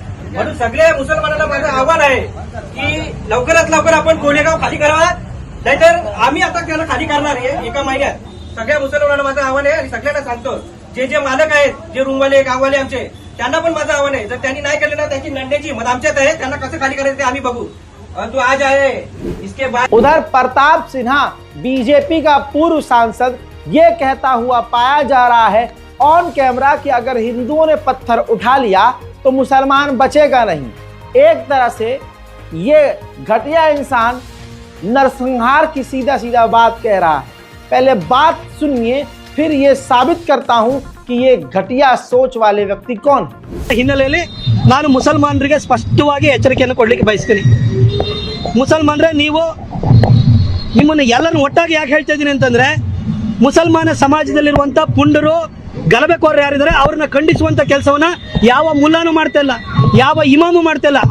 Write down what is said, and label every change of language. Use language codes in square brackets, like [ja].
[mr] म्हणून सगळ्या मुसलमानांना माझं आव्हान आहे की लवकरात लवकर आपण कोलेगाव खाली करावा, नाहीतर आम्ही आता त्याला खाली करणार आहे एका महिन्यात। सगळ्या मुसलमानांना माझं आव्हान आहे आणि सगळ्यांना सांगतो, जे मालक आहेत, जे रूमवाले गाववाले आमचे, त्यांना पण माझं आव्हान आहे, जर त्यांनी नाही केलं ना त्याची नंड्याची मत आमच्यात आहे, त्यांना कसं खाली करायचं ते आम्ही बघू। [hi] तो आज आए इसके बाद उधर प्रताप सिन्हा बीजेपी का पूर्व सांसद ये कहता हुआ पाया जा रहा है ऑन कैमरा कि अगर हिंदुओं ने पत्थर उठा लिया तो मुसलमान बचेगा नहीं। एक तरह से ये घटिया इंसान नरसंहार की सीधा सीधा बात कह रहा है। पहले बात सुनिए, फिर ये साबित करता हूं कि ये घटिया सोच वाले व्यक्ति कौन है। [kn] ಹಿನ್ನೆಲೆಯಲ್ಲಿ ನಾನು ಮುಸಲ್ಮಾನರಿಗೆ ಸ್ಪಷ್ಟವಾಗಿ ಎಚ್ಚರಿಕೆಯನ್ನು ಕೊಡಲಿಕ್ಕೆ ಬಯಸ್ತೀನಿ। ಮುಸಲ್ಮಾನರೇ, ನೀವು ನಿಮ್ಮನ್ನು ಎಲ್ಲರನ್ನು ಒಟ್ಟಾಗಿ ಯಾಕೆ ಹೇಳ್ತಾ ಇದ್ದೀನಿ ಅಂತಂದ್ರೆ, ಮುಸಲ್ಮಾನ ಸಮಾಜದಲ್ಲಿರುವಂತ ಪುಂಡರು ಗಲಭೆಕೋರರು ಯಾರಿದ್ದಾರೆ ಅವ್ರನ್ನ ಖಂಡಿಸುವಂತ ಕೆಲಸವನ್ನ ಯಾವ ಮುಲ್ಲಾನು ಮಾಡ್ತಾ ಇಲ್ಲ, ಯಾವ ಇಮಾಮು ಮಾಡ್ತಾ ಇಲ್ಲ।